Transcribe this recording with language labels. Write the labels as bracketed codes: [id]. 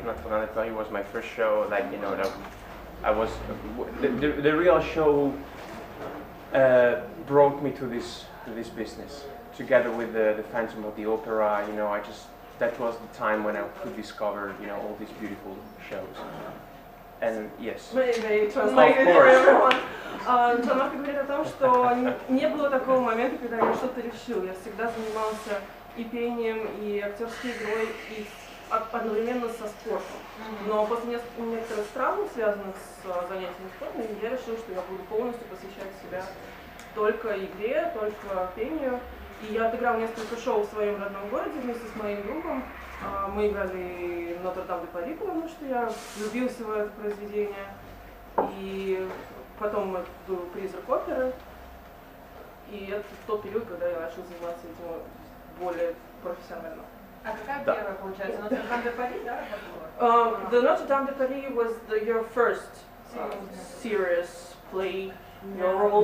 [en] Notre Dame de Paris was my first show, that I was the real show brought me to this business. Together with the Phantom of the Opera, that was the time when I could discover, all these beautiful shows. And yes. Maybe translate it for everyone. [ru] Джан Марко говорит о том, что не было такого момента, когда я что-то решил. Я всегда занимался и пением, и актерской игрой, и одновременно со спортом. Но после некоторых травм, связанных с занятиями спортом, я решил, что я буду полностью посвящать себя только игре, только пению. И я отыграл несколько шоу в своем родном городе вместе с моим другом. Мы играли Нотр-Дам де Пари, потому что я влюбился в это произведение. И потом был «Призрак оперы». И это тот период, когда я начал заниматься этим более профессионально. А какая первая, получается? Нотр-Дам де Пари, да? [en] The Notre-Dame de Paris was your first serious play, your role?